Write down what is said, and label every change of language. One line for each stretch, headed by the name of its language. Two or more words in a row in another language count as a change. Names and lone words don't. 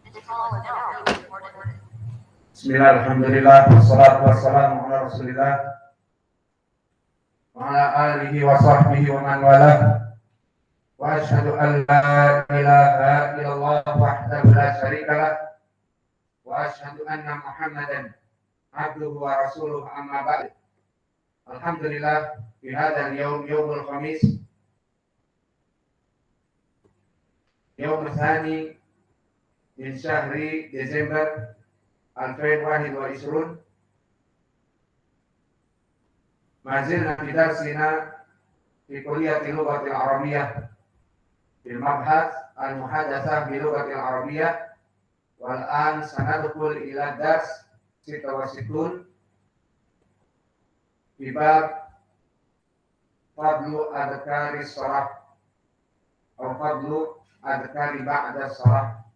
Arabic: بسم الله الحمد لله والصلاة والسلام على رسول الله وعلى آله وصحبه ومن والاه. وأشهد أن لا إله إلا الله وحده لا شريك له وأشهد أن محمدا عبده ورسوله أما بعد. الحمد لله في هذا اليوم يوم الخميس يوم ثاني من شهر ديسمبر 2021 ما زلنا في درسنا في كلية اللغة العربية بالمبحث المحادثة باللغة العربية والآن سندخل إلى درس 66 في باب فضل أذكار الصلاة atau فضل أذكار بعد الصلاة.